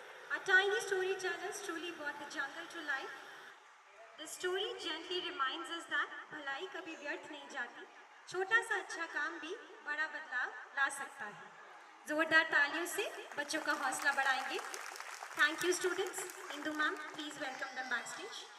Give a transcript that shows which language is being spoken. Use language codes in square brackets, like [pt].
[en] Our tiny storytellers truly brought the jungle to life. The story gently reminds us that [hi] भलाई कभी व्यर्थ नहीं जाती. छोटा सा अच्छा काम भी बड़ा बदलाव ला सकता है. जोरदार तालियों से बच्चों का हौसला बढ़ाएंगे. [en] Thank you students. Indu ma'am, please welcome them backstage.